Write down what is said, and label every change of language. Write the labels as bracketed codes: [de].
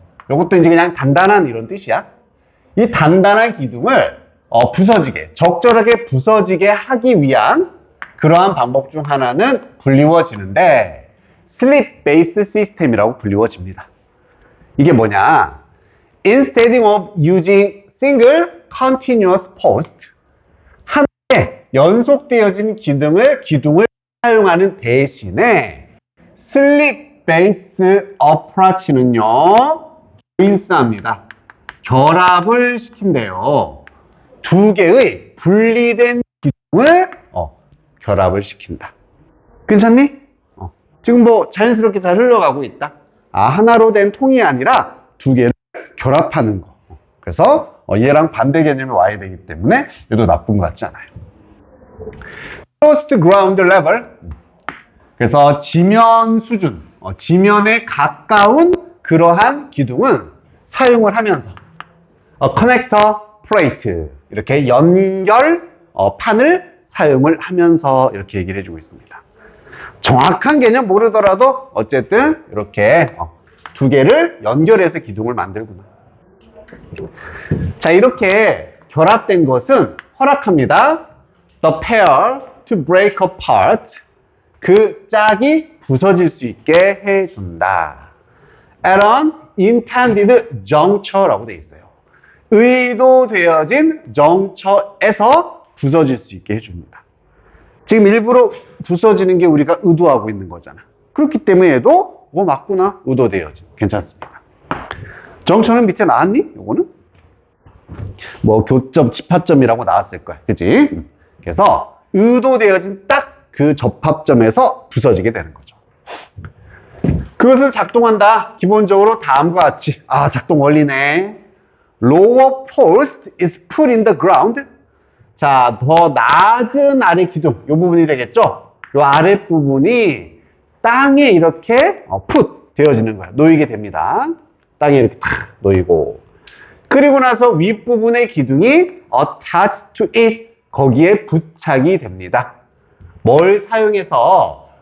[ko] 이것도 이제 그냥 단단한 이런 뜻이야. 이 단단한 기둥을 부서지게, 적절하게 부서지게 하기 위한 그러한 방법 중 하나는 불리워지는데 slip based system이라고 불리워집니다. 이게 뭐냐? [en] Instead of using single continuous post, [ko] 하나의 연속되어진 기둥을 사용하는 대신에 slip based approach는요, 조인스합니다. 결합을 시킨대요. 두 개의 분리된 기둥을 결합을 시킨다. 괜찮니? 지금 뭐 자연스럽게 잘 흘러가고 있다. 하나로 된 통이 아니라 두 개를 결합하는 거. 그래서 얘랑 반대 개념이 와야 되기 때문에 얘도 나쁜 것 같지 않아요. [en] Close to ground level. [ko] 그래서 지면 수준, 지면에 가까운 그러한 기둥은 사용을 하면서 connector plate, 이렇게 연결 판을 사용을 하면서 이렇게 얘기를 해주고 있습니다. 정확한 개념 모르더라도 어쨌든 이렇게 두 개를 연결해서 기둥을 만들구나. 자, 이렇게 결합된 것은 허락합니다. [en] The pair to break apart. [ko] 그 짝이 부서질 수 있게 해준다. [en] At an intended juncture라고 [ko] 돼 있어요. 의도되어진 정처에서 부서질 수 있게 해줍니다. 지금 일부러 부서지는 게 우리가 의도하고 있는 거잖아. 그렇기 때문에 얘도 맞구나. 의도되어진. 괜찮습니다. 정처는 밑에 나왔니? 요거는? 뭐 교점, 집합점이라고 나왔을 거야. 그치? 그래서 의도되어진 딱 그 접합점에서 부서지게 되는 거죠. 그것은 작동한다. 기본적으로 다음과 같이. 작동 원리네. [en] Lower post is put in the ground. [ko] 자, 더 낮은 아래 기둥. 이 부분이 되겠죠? 이 아랫부분이 땅에 이렇게 put 되어지는 거야. 놓이게 됩니다. 땅에 이렇게 탁 놓이고. 그리고 나서 윗부분의 기둥이 [en] attached to it. [ko] 거기에 부착이 됩니다. 뭘 사용해서?